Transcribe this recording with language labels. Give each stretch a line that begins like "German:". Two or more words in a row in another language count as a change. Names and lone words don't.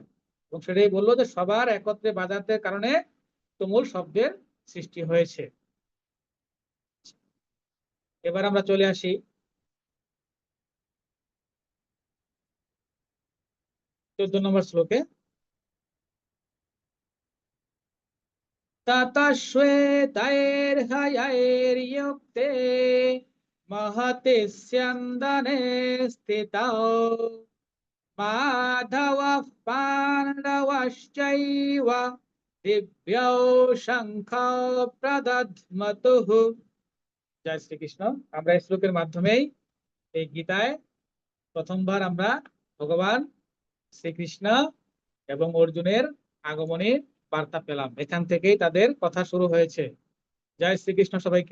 Bangla: এবং সেটাই বললো যে সবার একত্রে বাজাতে কারণে তুমুল শব্দের সৃষ্টি হয়েছে। এবার আমরা চলে আসি 14 নম্বর শ্লোকে।
Sanskrit: ततश्वेतैर्हयैर्युक्ते महते स्यन्दने स्थितौ माधवः पाण्डवश्चैव दिव्यौ शङ्खौ प्रदध्मतुः।
Bangla: জয় শ্রীকৃষ্ণ। আমরা এই শ্লোকের মাধ্যমেই এই গীতায় প্রথমবার আমরা ভগবান শ্রীকৃষ্ণ এবং অর্জুনের আগমনের বার্তা পেলাম। এখান থেকেই তাদের কথা শুরু হয়েছে। জয় শ্রীকৃষ্ণ সবাইকে।